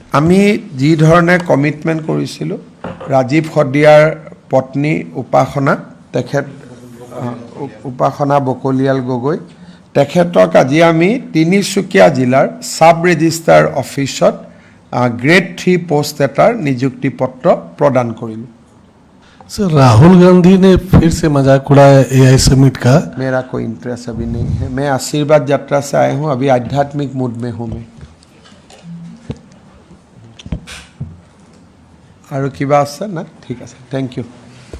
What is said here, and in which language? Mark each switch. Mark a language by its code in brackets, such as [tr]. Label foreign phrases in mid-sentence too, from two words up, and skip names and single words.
[as] আমি যি ধৰণে কমিটমেণ্ট কৰিছিলোঁ ৰাজীৱ হদিয়াৰ পত্নী উপাসনা তেখেত উপাসনা বকলিয়াল গগৈ তেখেতক আজি আমি তিনিচুকীয়া জিলাৰ সাব ৰেজিষ্ট্ৰাৰ অফিচত গ্ৰেড 3 পোষ্ট এটাৰ নিযুক্তি পত্ৰ প্ৰদান কৰিলোঁ। [hi] सर राहुल गांधी ने फिर से मजाक उड़ाया [en] AI summit [hi] का। मेरा कोई इंटरेस्ट अभी नहीं है। मैं आशीर्वाद यात्रा से आया हूँ, अभी आध्यात्मिक मूड में हूँ मैं। [as] और किबा আছে না? ঠিক আছে, [en] thank you.